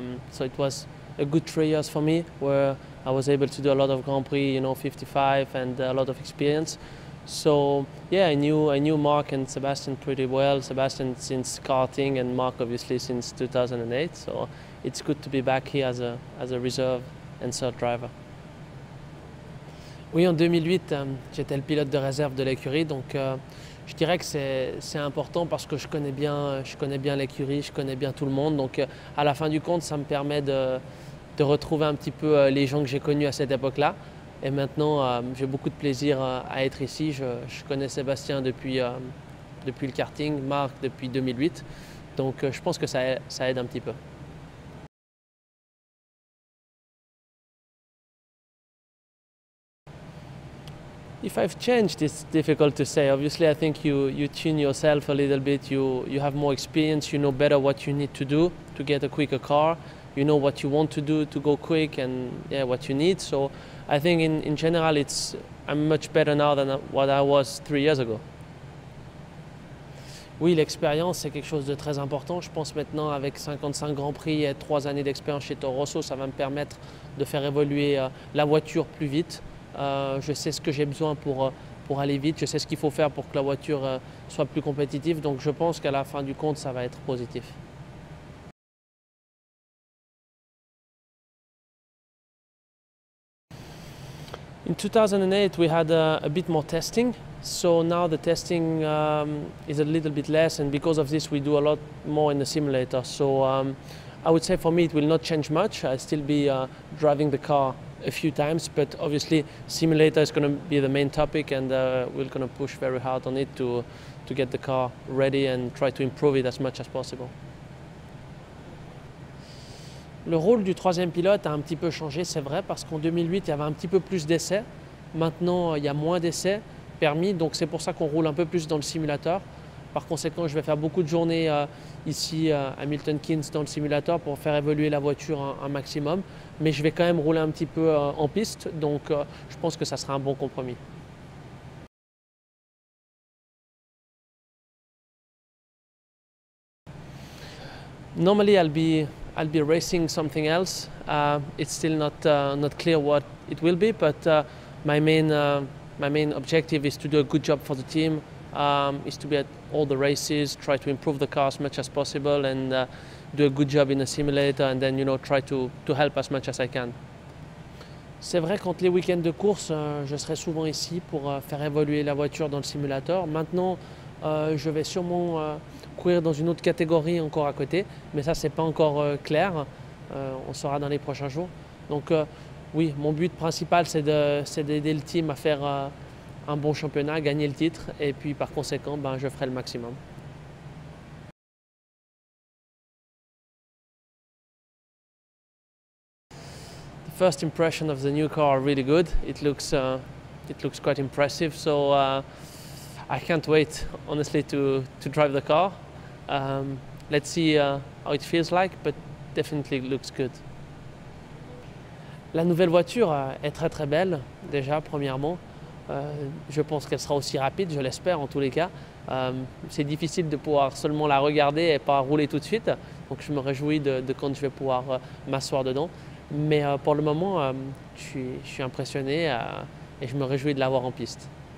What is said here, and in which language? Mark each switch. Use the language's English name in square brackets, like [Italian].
[English] So it was a good 3 years for me, where I was able to do a lot of Grand Prix, 55, and a lot of experience. So yeah, I knew Mark and Sebastian pretty well. Sebastian since karting, and Mark obviously since 2008. So it's good to be back here as a reserve and third driver. [French] Oui, en 2008, j'étais le pilote de réserve de l'écurie, donc je dirais que c'est important parce que je connais bien l'écurie, je connais bien tout le monde. Donc à la fin du compte, ça me permet de retrouver un petit peu les gens que j'ai connus à cette époque-là. Et maintenant, j'ai beaucoup de plaisir à être ici. Je connais Sébastien depuis le karting, Marc depuis 2008. Donc je pense que ça aide un petit peu. [English] If I've changed, it's difficult to say. Obviously, I think you tune yourself a little bit. You have more experience. You know better what you need to do to get a quicker car. You know what you want to do to go quick, and what you need. So I think in general, I'm much better now than what I was 3 years ago. [French] Oui, l'expérience, c'est quelque chose de très important. Je pense maintenant, avec 55 Grands Prix et 3 années d'expérience chez Toro Rosso, ça va me permettre de faire évoluer la voiture plus vite. Je sais ce que j'ai besoin pour aller vite, je sais ce qu'il faut faire pour que la voiture soit plus compétitive, donc je pense qu'à la fin du compte, ça va être positif. [English] In 2008, we had a bit more testing, so now the testing is a little bit less, and because of this, we do a lot more in the simulator. So I would say for me, it will not change much. I'll still be driving the car a few times, but obviously simulator is going to be the main topic, and we're going to push very hard on it to get the car ready and try to improve it as much as possible. [French] Le rôle du troisième pilote a un petit peu changé, c'est vrai, parce qu'en 2008, il y avait un petit peu plus d'essais. Maintenant, il y a moins d'essais permis, donc c'est pour ça qu'on roule un peu plus dans le simulateur. Par conséquent, je vais faire beaucoup de journées ici à Milton Keynes dans le simulateur pour faire évoluer la voiture un maximum. Mais je vais quand même rouler un petit peu en piste, donc je pense que ça sera un bon compromis. [English] Normally I'll be racing something else. It's still not clear what it will be, but my main objective is to do a good job for the team. Is to be at all the races, try to improve the car as much as possible, and do a good job in the simulator, and then try to help as much as I can. [French] C'est vrai, qu'entre les week-ends de course, je serai souvent ici pour faire évoluer la voiture dans le simulateur. Maintenant, je vais sûrement courir dans une autre catégorie encore à côté, mais ça c'est pas encore clair. On saura dans les prochains jours. Donc oui, mon but principal c'est d'aider le team à faire un bon championnat, gagner le titre, et puis par conséquent, je ferai le maximum. [English] The first impression of the new car are really good. It looks quite impressive, so I can't wait, honestly, to drive the car. Let's see how it feels like, but definitely looks good. [French] La nouvelle voiture est très très belle, déjà, premièrement. Je pense qu'elle sera aussi rapide, je l'espère en tous les cas. C'est difficile de pouvoir seulement la regarder et pas rouler tout de suite. Donc je me réjouis de quand je vais pouvoir m'asseoir dedans. Mais pour le moment, je suis impressionné et je me réjouis de l'avoir en piste.